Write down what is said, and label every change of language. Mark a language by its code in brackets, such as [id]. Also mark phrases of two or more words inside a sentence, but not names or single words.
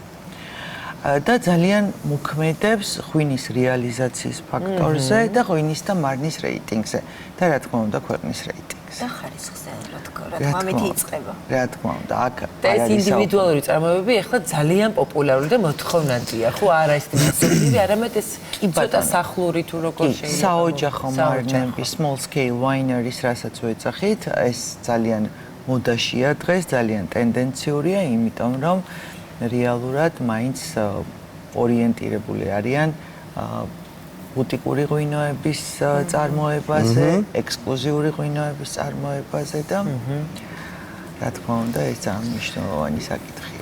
[ka] და ძალიან მოქმედებს ღვინის რეალიზაციის ფაქტორზე და ღვინის და მარნის რეიტინგზე და რა თქმა უნდა ქვეყნის რეიტინგზე. და ხარისხზე რა თქმა უნდა იწყება. რა თქმა უნდა, აქ ეს ინდივიდუალური წარმოებები ახლა ძალიან პოპულარული და მოთხოვნადია, ხო არა ეს მასიური, არამედ ეს ცოტა სახლური თუ როგორ შეიძლება. საოჯახო მარნები, [en] small scale wineries, [ka] რასაც ვეძახით, ეს ძალიან მოდაშია დღეს, ძალიან ტენდენციურია, იმიტომ რომ რეალურად მაინც ორიენტირებული არიან ბუტიკური ღვინოების წარმოებაზე, ექსკლუზიური ღვინოების წარმოებაზე და რა თქმა უნდა ეს ძალიან მნიშვნელოვანი საკითხია.